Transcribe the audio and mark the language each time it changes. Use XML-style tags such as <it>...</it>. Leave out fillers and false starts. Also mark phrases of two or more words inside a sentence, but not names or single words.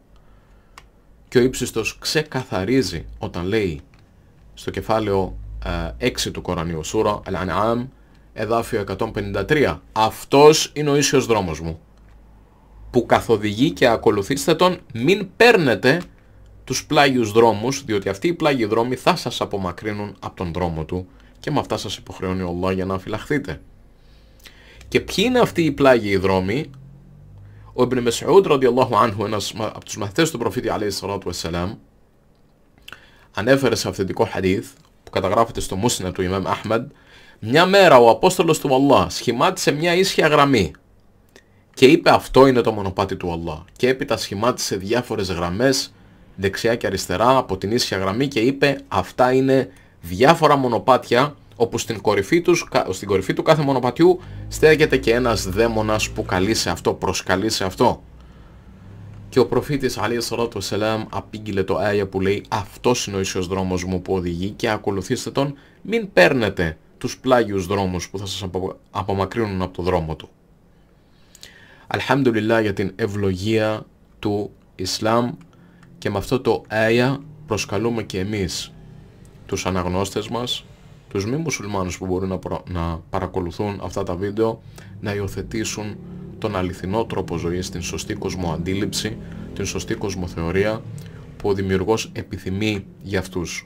<el>Και ο ύψιστος ξεκαθαρίζει όταν λέει στο κεφάλαιο 6 του Κορανίου, Σούρα Al-An'am, εδάφιο 153, αυτός είναι ο ίσιος δρόμος μου, που καθοδηγεί και ακολουθήστε τον, μην παίρνετε τους πλάγιους δρόμους, διότι αυτοί οι πλάγιοι δρόμοι θα σας απομακρύνουν από τον δρόμο του και με αυτά σας υποχρεώνει ο Allah για να φυλαχθείτε. Και ποιοι είναι αυτοί οι πλάγιοι δρόμοι? Ο Ιμπν Μεσ'ούδ</el> <ar>رضي الله عنه,</ar> <el>ένας από τους μαθητές του προφήτη</el> <ar>عليه الصلاة والسلام,</ar> <el>ανέφερε σε αυθεντικό χαδίθ που καταγράφεται στο Μούσναντ του Ιμάμ Αχμαντ, μια μέρα ο Απόστολος του Allah σχημάτισε μια ίσια γραμμή και είπε αυτό είναι το μονοπάτι του Allah, και έπειτα σχημάτισε διάφορες γραμμές δεξιά και αριστερά από την ίσια γραμμή και είπε αυτά είναι διάφορα μονοπάτια, όπου στην κορυφή του κάθε μονοπατιού στέκεται και ένας δαίμονας που καλεί σε αυτό, προσκαλεί σε αυτό. Και ο προφήτης</el> <ar>عليه الصلاة والسلام</ar> <el>απήγγειλε το άια που λέει αυτός είναι ο ίσιος δρόμος μου που οδηγεί και ακολουθήστε τον, μην παίρνετε τους πλάγιους δρόμους που θα σας απομακρύνουν από το δρόμο του. Αλχαμδουλιλλά για την ευλογία του Ισλάμ, και με αυτό το άια προσκαλούμε και εμείς τους αναγνώστες μας, τους μη μουσουλμάνους που μπορούν να παρακολουθούν αυτά τα βίντεο, να υιοθετήσουν τον αληθινό τρόπο ζωής, την σωστή κοσμοαντίληψη, την σωστή κοσμοθεωρία που ο δημιουργός επιθυμεί για αυτούς.</el>